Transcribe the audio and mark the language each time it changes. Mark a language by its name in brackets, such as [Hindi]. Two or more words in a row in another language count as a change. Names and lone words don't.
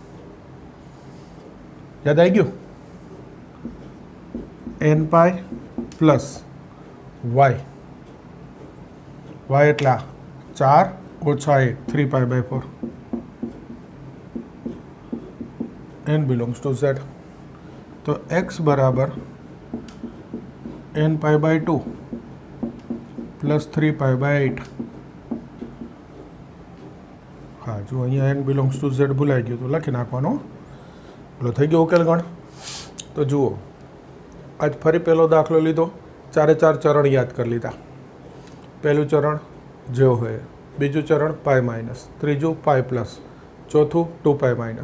[Gujarati] યાદ આવી ગયું? n [English] pi plus [Gujarati] y. y એટલે 4 - 1 3π/4. [English] n belongs to z. [Gujarati] તો x બરાબર n π/2 પ્લસ 3π/8. હા, જો અહીંયા [English] n belongs to z [Gujarati] ભૂલાઈ ગયું તો લખી નાખવાનો. પેલો થઈ ગયો ઉકેલગણ. તો જુઓ, આજ ફરી પહેલો દાખલો લીધો, 4 ચરણ યાદ કરી લીધા. પહેલું ચરણ જેવું હોય, બીજું ચરણ π-, ત્રીજું π+, ચોથું 2π-.